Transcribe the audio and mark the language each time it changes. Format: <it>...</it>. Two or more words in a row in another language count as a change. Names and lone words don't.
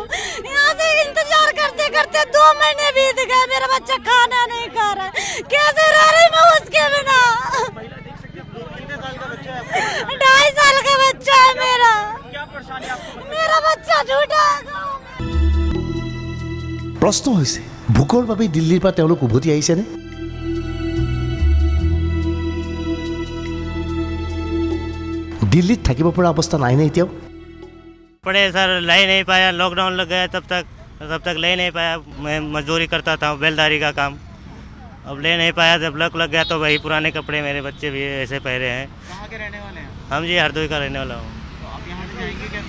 <hi>यहाँ से इंतजार करते करते 2 महीने बीत गए, मेरा बच्चा खाना नहीं खा रहा है। कैसे रह रही मैं उसके बिना? 2.5 साल का बच्चा है मेरा। मेरा बच्चा झूठा है।</hi> <as>প্ৰশ্ন হৈছে ভোকৰ বাবে দিল্লীৰ পৰা তেওঁলোক উভতি আহিছেনে? দিল্লীত থাকিব পৰা অৱস্থা নাইনে এতিয়াও?</as> <hi>पड़े सर, ले नहीं पाया, लॉकडाउन लग गया तब तक ले नहीं पाया। मैं मजदूरी करता था, बेलदारी का काम, अब ले नहीं पाया। जब लग गया तो वही पुराने कपड़े मेरे बच्चे भी ऐसे पहरे हैं। कहाँ के रहने वाले हैं? हम जी हरदोई का रहने वाला हूँ। तो आप यहाँ से जाएंगे कैसे?</hi>